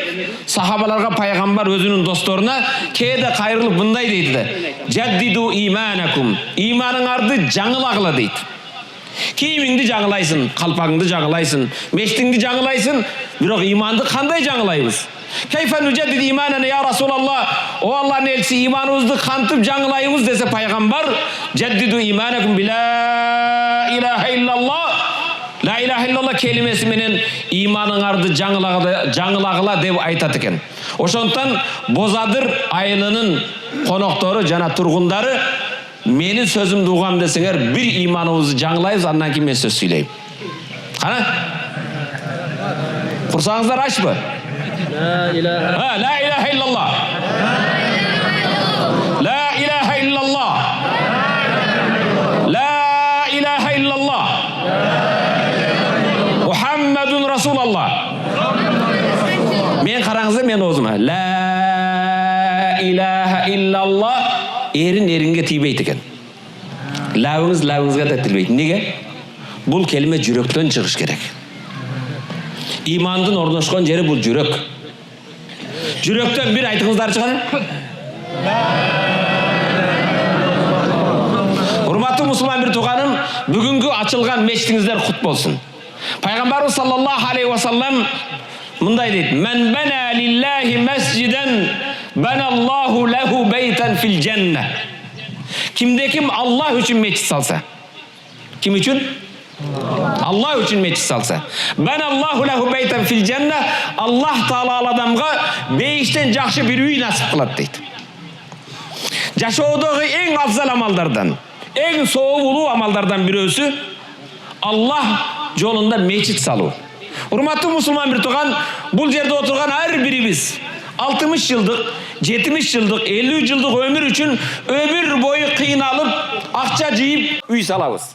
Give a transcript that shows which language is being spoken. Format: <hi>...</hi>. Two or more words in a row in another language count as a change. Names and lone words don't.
<ky>Сахабаларга пайгамбар өзүнүн досторуна кээде кайрылып мындай дейди:</ky> <ar>"جددوا إيمانكم",</ar> <ky>иманыңарды жаңылагыла дейт. Кийимиңди жаңылайсың, калпагыңды жаңылайсың, мештиңди жаңылайсың, бирок иманды кандай жаңылайбыз?</ky> <ar>كيف نجدد إيماننا يا رسول الله,</ar> <ky>о Аллахтын элчиси, иманыбызды кантип жаңылайбыз десе пайгамбар,</ky> <ar>جددوا إيمانكم بلا إله إلا الله لا إله إلا الله</ar> <ky>келимеси менен иманыңарды жаңылагыла деп айтат экен. Ошондуктан Бозадыр айылынын коноктору жана тургундары менин сөзүмдү угам десеңер, бир иманыбызды жаңылайбыз, андан кийин мен сөз сүйлөйм. Кана? Курсаңыздар ачпы?</ky> <ar>لا إله إلا الله. لا إله إلا الله. لا إله إلا الله. محمد رسول الله.</ar> <ky>Мен караңыздар, мен оозума.</ky> <ar>لا إله إلا الله.</ar> <ky>Эрин-эринге тийбейт экен. Лабыңызга да тилбейт. Неге? Бул келиме жүрөктөн чыгыш керек. Имандын орношкон жери бул жүрөк. Жүрөктөн бир айтыңыздарчы кана. Урматтуу мусулман бир тууганым, бүгүнкү ачылган мечитиңиздер кут болсун.</ky> <ar>Пайгамбарыбыз صلى الله عليه وسلم</ar> <ky>мындай дейт:</ky> <ar>"من بنى لله مسجدا بنى الله له بيتا في الجنة."</ar> <ky>Кимде ким Аллах үчүн мечит салса, ким үчүн? Аллах үчүн мечит салса,</ky> <ar>بنى الله له بيتا في الجنة,</ar> <ky>Аллах Таала ал адамга бейиштен жакшы бир үй насип кылат дейт. Жашоодогу эң абзал амалдардан, эң соолуу амалдардан бирөөсү Аллах жолунда мечит салуу. Урматтуу мусулман бир тууган, бул жерде отурган ар бирибиз 60 жылдык, 70 жылдык, 50 жылдык өмүр үчүн өмүр бою кыйналып, акча жыйып үй салабыз.</ky>